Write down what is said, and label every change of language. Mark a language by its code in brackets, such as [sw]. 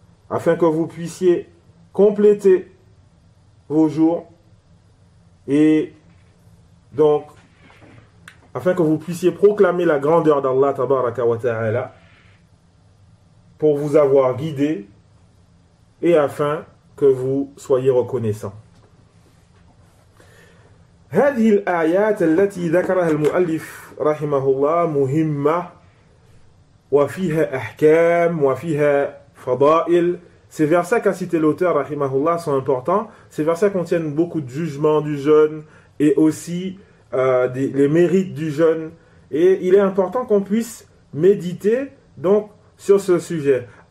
[fr] Afin que vous puissiez compléter vos jours et donc afin que vous puissiez proclamer la grandeur d'Allah tabaraka wa ta'ala pour vous avoir guidé et afin que vous soyez reconnaissants. [ar] هذه الآيات التي ذكرها المؤلف رحمه الله مهمة وفيها أحكام وفيها فضائل. [fr] Ces versets qu'a cité l'auteur rahimahullah sont importants. Ces versets contiennent beaucoup de jugements du jeûne et aussi les mérites du jeûne. Et il est important qu'on puisse méditer donc sur ce sujet.